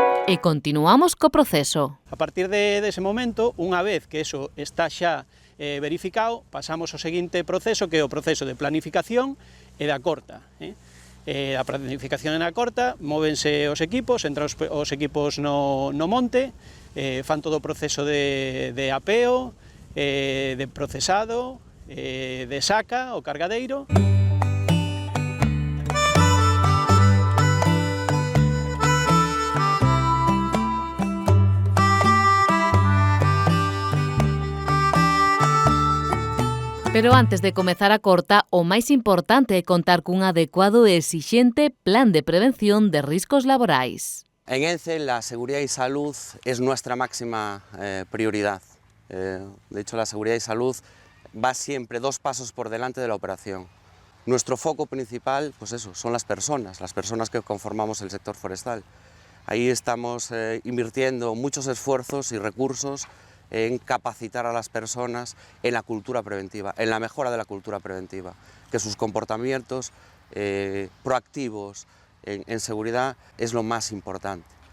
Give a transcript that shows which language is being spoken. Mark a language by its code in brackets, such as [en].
[gl] E continuamos co proceso. A partir dese momento, unha vez que eso está xa verificado, pasamos ao seguinte proceso, que é o proceso de planificación e da corta. A planificación e na corta, móvense os equipos, entran os equipos no monte, fan todo o proceso de apeo, de procesado, de saca, o cargadeiro. Pero antes de comezar a corta, o máis importante é contar cun adecuado e exixente plan de prevención de riscos laborais. [es] En ENCE, la seguridad y salud es nuestra máxima prioridad. De hecho, la seguridad y salud va siempre 2 pasos por delante de la operación. Nuestro foco principal, pues eso, son las personas que conformamos el sector forestal. Ahí estamos invirtiendo muchos esfuerzos y recursos en capacitar a las personas en la cultura preventiva, en la mejora de la cultura preventiva, que sus comportamientos proactivos en seguridad es lo más importante.